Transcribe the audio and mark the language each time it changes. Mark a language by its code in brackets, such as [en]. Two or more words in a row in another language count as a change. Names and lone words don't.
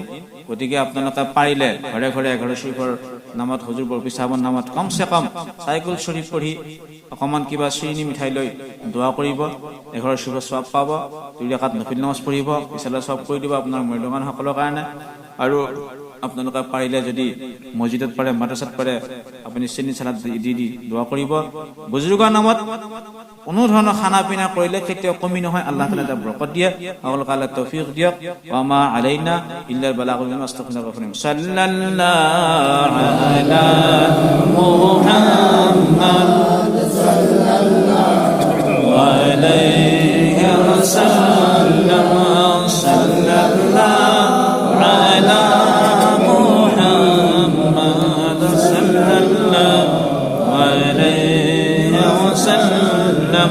[as] গতিকে আপোনালোকে পাৰিলে ঘৰে ঘৰে 11 শৰীফৰ নামত হুজুৰ বৰপি সাহেবৰ নামত কমসে কম চাইকুল শৰীফ পঢ়ি অকমান কিবা শ্ৰীনি মিঠাই লৈ দোৱা কৰিব, 11 শৰীফৰ সওয়াব পাব, 2 ৰাকাত নফিল নামাজ পঢ়িব, ইছালা সওয়াব কৰি দিব আপোনাৰ মৰ্দমান সকলৰ কাৰণে। আৰু আপোনালোকে পাৰিলে যদি মছজিদত পাৰে মাদ্ৰাসাত পাৰে আপুনি চেনি চালাত দি দোৱা কৰিব। বুজুৰ্গৰ নামত কোনো ধৰণৰ খানা পিনা কৰিলে কেতিয়াও কমি নহয়, আল্লাহ তাআলা এটা বৰকত দিয়ে। সকলোকে আল্লাহ তৌফিক দিয়ক। [ar] وما علينا إلا البلاغ المبين. [as] আস্তাগফিৰুল্লাহ। [ar] صلى الله على محمد صلى الله عليه وسلم. صلى الله على محمد صلى الله عليه وسلم.